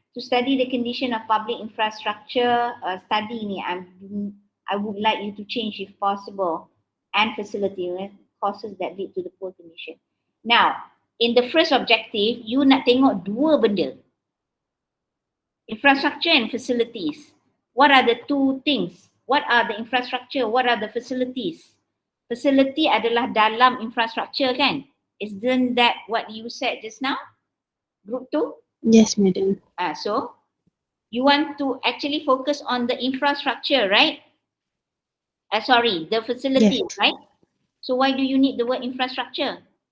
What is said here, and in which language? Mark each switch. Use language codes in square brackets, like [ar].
[en] To study the condition of public infrastructure, study ni, I would like you to change if possible, and facility causes that lead to the poor condition. Now, in the first objective, you [ms] nak tengok dua benda. [en] Infrastructure and facilities. What are the two things? What are the infrastructure? What are the facilities? [ms] Facility adalah dalam infrastructure kan? [en] Isn't that what you said just now? Group 2? Yes, madam. So you want to actually focus on the infrastructure, right? Sorry, the facilities, Yes. right? So why do you need the word infrastructure?